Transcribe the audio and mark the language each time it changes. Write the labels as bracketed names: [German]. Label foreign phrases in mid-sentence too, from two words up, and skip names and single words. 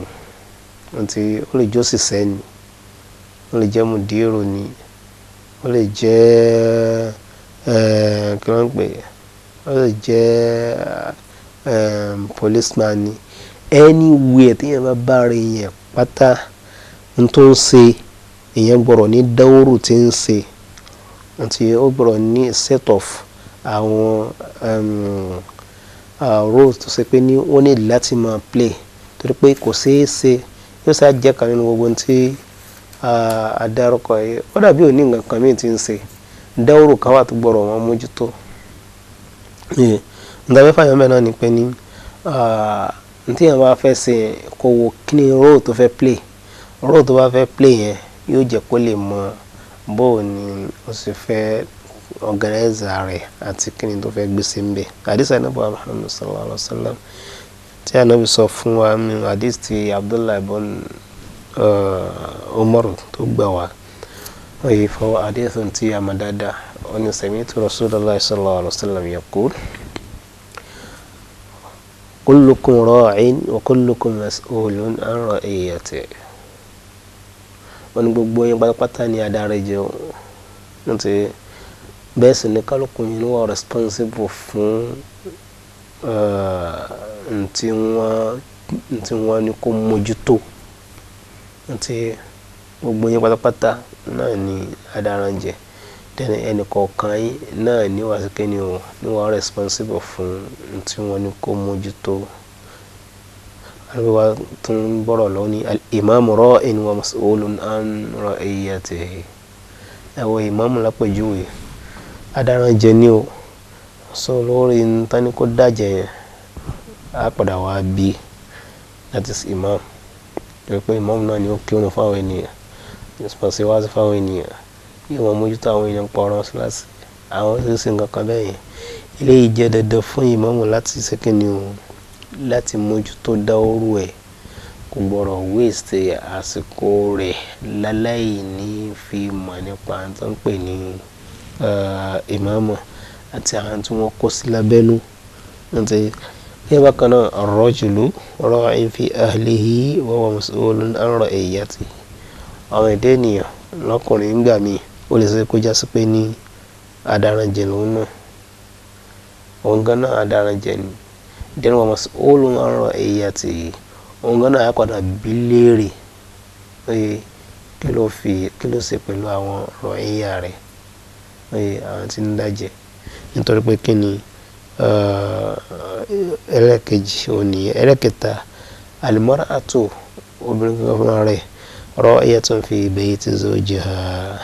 [Yoruba] Àti ó lè jẹ́ òṣìṣẹ́ ni, ó lè jẹ́ mùdírù ni, ó lè jẹ́ kí wọ́n ń pè é, ó lè jẹ́ policeman ni. Anywhere tí èèyàn bá bá rẹ̀ yẹn pátá n tó ń ṣe èèyàn gbọ́dọ̀ ní dawru tí ń ṣe. Àti ó gbọ́dọ̀ ní [English] set of [Yoruba] àwọn roles tó ṣe pé ní wọ́n ní láti máa play torí pé kò ṣeé ṣe yóò ṣáà jẹ́ kan nínú gbogbo tí adárúkọ yìí. Ó dàbí òní nǹkan kan mìíràn tí ń ṣe dawru kan wà tó gbọ́dọ̀ wọn mójútó. Ǹdàbẹ́ fàyọ̀ mẹ́rin náà ni pé ní tí èèyàn bá fẹ́ ṣe kó wo kí ni role tó fẹ́ play. Role tó bá fẹ́ play yẹn yóò jẹ́ kó lè mọ bó ni ó sì fẹ́ organize rẹ̀ àti kí ni tó fẹ́ gbé sí ń bẹ̀. Hadith Ànábì Muhammad [Arabic] صلى الله عليه وسلم [Yoruba] tí Ànábì sọ fún wa nínú hadith tí Abdullah ibn Umar tó gbà wá. Fọwọ́ hadith tí a mọ̀ dáadáa. Ó ní [Arabic] سمعت رسول الله صلى الله عليه وسلم يقول كلكم راع وكلكم مسؤول عن رعيته. [Yoruba] Wọ́n ní gbogbo yín pátápátá ni adarí jẹ́ o. Àti bẹ́ẹ̀ sì ni kálukú yín wà responsible fún ntí wọ́n ní kó mójútó. Àti gbogbo yín pátápátá náà ni adarí jẹ́. Then ẹnì kọ̀ọ̀kan yín náà ni wà sí kíni o ni wà responsible fún ntí wọ́n ní kó mójútó. Àríwá tó ń bọ̀rọ̀ lọ ní [Arabic] الإمام راع ومسؤول عن رعيته. [Yoruba] Ẹ̀wọ̀ ìmáàmù lápèjúwe adarí jẹ́ ní o. So lórí ntání kó dájẹ́ yẹn á padà wá bí [English] that is [Yoruba] imam. Torí pé ìmáàmù náà ni ó kírun fáwọn ènìyàn, responsible wá sí fáwọn ènìyàn. Yóò máa mójútó àwọn èèyàn pọ̀ ọ̀rọ̀ síláàsì àwọn ṣíṣe nǹkan kan bẹ́ẹ̀ yẹn. Eléyìí jẹ́ dandan fún ìmáàmù láti ṣe kíni o láti mójútó dawru ẹ̀. Kò gbọ́dọ̀ waste àsìkò rẹ̀ láláì ní fi mọ̀ nípa tó ń pè ní ìmáàmù àti àwọn tí wọ́n kó sí lábẹ́nú. Àti yẹ́ bákan náà [Arabic] الرجل راع في أهله وهو مسؤول عن رعيته. [Yoruba] Àwọn ẹ̀dá ènìyàn lọ́kùnrin ń gbà mí ó lè ṣe kó já sí pé ní adaranjẹ lòun náà. Òun gan náà adaranjẹ ni. Then [Arabic] ومسؤول عن رعيته. [Yoruba] Òun gan náà á padà bí léèrè kí ló ṣe pẹ̀lú àwọn ra'iyya rẹ̀. Àwọn tí ń dájẹ́. Nítorí pé kí ni ẹlẹ́kejì òní ẹlẹ́kẹta al-mar'atu obìnrin kan fúnra rẹ̀ [Arabic] راعية في بيت زوجها.